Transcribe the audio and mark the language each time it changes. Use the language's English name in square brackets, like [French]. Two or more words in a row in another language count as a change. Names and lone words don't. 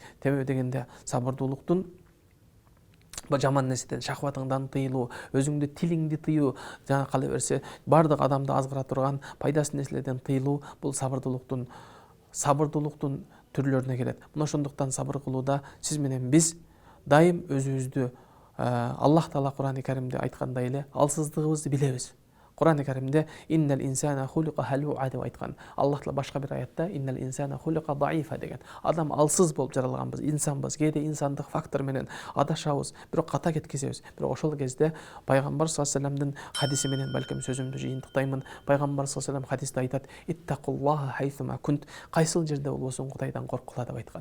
[Kyrgyz] Себеби дегенде сабырдуулуктун жаман нерседен, шахватыңдан тыйылуу, өзүңдү тилиңди тыюу, жана кала берсе бардык адамды азгыра турган пайдасыз нерселерден тыйылуу, бул сабырдуулуктун түрлөрүнө келет. Мына ошондуктан сабыр кылууда сиз менен биз дайым өзүбүздү Аллах Таала Кур'ан-ы Каримде айткандай эле алсыздыгыбызды билебиз. Кур'ан-ы Каримде [Arabic] إن الإنسان خلق هلوعا [Kyrgyz] деп айткан. Аллах Таала башка бир аятта [Arabic] إن الإنسان خلق ضعيفا [Kyrgyz] деген. Адам алсыз болуп жаралганбыз, инсанбыз. Кээде инсандык фактор менен адашабыз, бирок ката кеткизебиз. Бирок ошол кезде пайгамбар [Arabic] صلى الله عليه [Kyrgyz] вассаламдын хадиси менен балким сөзүмдү жыйынтыктаймын. Пайгамбар [Arabic] صلى الله عليه وسلم [Kyrgyz] хадисте айтат: [Arabic] "اتق الله حيثما كنت", [Kyrgyz] кайсыл жерде болбосуң Кудайдан корккула деп айткан.